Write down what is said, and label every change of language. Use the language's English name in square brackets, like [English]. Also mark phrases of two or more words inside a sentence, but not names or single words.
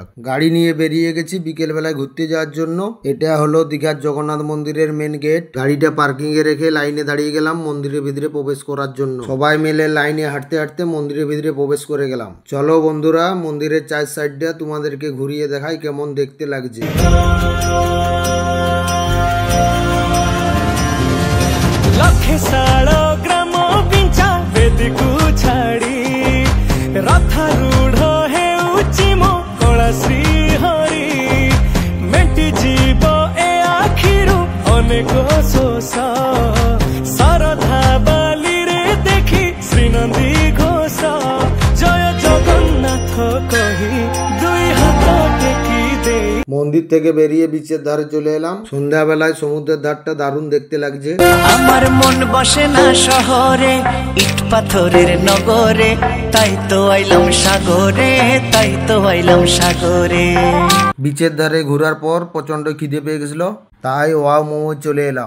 [Bangla] গাড়ি নিয়ে বেরিয়ে গেছি বিকেল বেলায় ঘুরতে যাওয়ার জন্য। এটা হলো দীঘার জগন্নাথ মন্দিরের মেন গেট। গাড়িটা পার্কিং এ রেখে লাইনে দাঁড়িয়ে গেলাম মন্দিরের ভিতরে প্রবেশ করার জন্য। সবাই মিলে লাইনে হাঁটতে হাঁটতে মন্দিরের ভিতরে প্রবেশ করে গেলাম। চলো বন্ধুরা, মন্দিরের চার সাইডটা তোমাদেরকে ঘুরিয়ে দেখাই কেমন দেখতে লাগছে। [Odia] ଲକ୍ଷେଶାଳ ଗ୍ରାମ ବିଞ୍ଚା ବେଦକୁ ଛାଡ଼ି ରଥାରୂଢ଼ ହେଉଛି ମୋ କଳା ଶ୍ରୀ ହରି ମେଣ୍ଟି ଯିବ ଏ ଆଖିରୁ ଅନେକ ଶୋଷ ଶରଧା ବାଲିରେ ଦେଖି ଶ୍ରୀନନ୍ଦୀ ଘୋଷ ଜୟ ଜଗନ୍ନାଥ କହି ଦୁଇ ହାତ ଟେକି ଦେଇ [Bangla] মন্দির থেকে বেরিয়ে বিচের ধারে চলে এলাম। সন্ধ্যাবেলায় সমুদ্রের ধারটা দারুণ দেখতে লাগছে। আমার মন বসে না শহরে ইট পাথরের নগরে তাই তো আইলাম সাগরে তাই তো আইলাম সাগরে। বিচের ধারে ঘোরার পর প্রচন্ড খিদে পেয়ে গেছিল, তাই ওয়াও মোমো চলে এলাম।